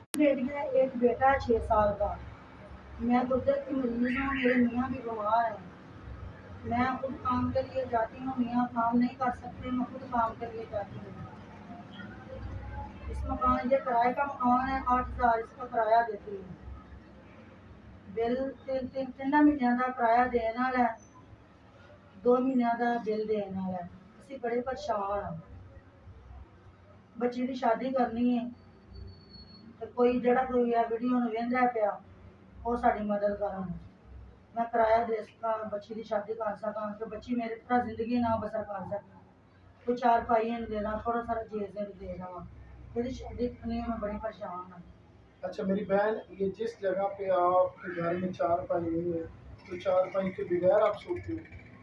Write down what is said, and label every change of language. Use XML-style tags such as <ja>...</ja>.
<hi>बेटी है, एक बेटा है 6 साल का। मैं गुर्दे की मरीज हूँ, मेरे मियाँ भी बीमार हैं। मैं खुद काम के लिए जाती हूँ, मियाँ काम नहीं कर सकते, मैं खुद काम के लिए जाती हूँ। इस मकान ये किराए का मकान है, 8,000 इसका किराया देती हूँ।</hi> <pa>बिल ਤਿੰਨ ਮਹੀਨਿਆਂ ਦਾ ਕਿਰਾਇਆ ਦੇਣ ਵਾਲਾ ਹੈ, 2 ਮਹੀਨਿਆਂ ਦਾ ਬਿੱਲ ਦੇਣ ਵਾਲਾ ਹੈ। ਅਸੀਂ ਬੜੇ ਪਰੇਸ਼ਾਨ ਹਾਂ। ਬੱਚੀ ਦੀ ਸ਼ਾਦੀ ਕਰਨੀ ਹੈ ਤੇ ਕੋਈ ਜਿਹੜਾ ਕੋਈ ਆ ਵੀਡੀਓ ਨੂੰ ਵੇਖਦਾ ਪਿਆ ਉਹ ਸਾਡੀ ਮਦਦ ਕਰਨ।</pa> <hi>मैं किराया दे सका, बच्ची की शादी कर सका, कि बच्ची मेरी तरह जिंदगी ना बसर कर सके। कोई 4 पाइये देना, थोड़ा सारा चीज़ दे देना। मेरी शादी करनी है, मैं बड़ी परेशान हूँ। अच्छा मेरी बहन, ये जिस जगह पे आपके घर में चारपाई नहीं है, तो चारपाई के बगैर आप सोते हो?</hi>